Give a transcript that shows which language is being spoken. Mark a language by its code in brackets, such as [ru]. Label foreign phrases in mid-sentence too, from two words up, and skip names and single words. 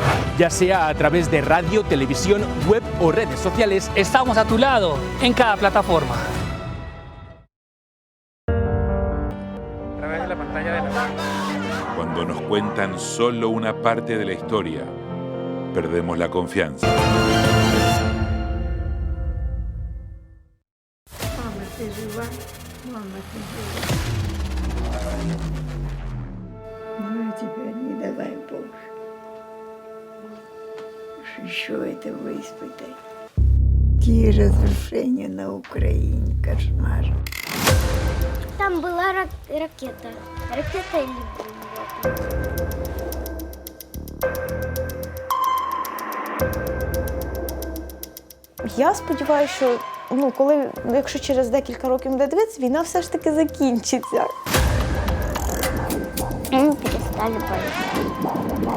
[es] Ya sea a través de radio, televisión, web o redes sociales, estamos a tu lado en cada plataforma. cuentan solo una parte de la historia, perdemos la confianza. [ru] Что это вы испытаете? Какие разрушения на Украине, кошмар. Там была ракета. Ракета или бомба. [uk] Я сподіваюся, що якщо через декілька років буде дивитися, війна все ж таки закінчиться. Ми перестали боятися.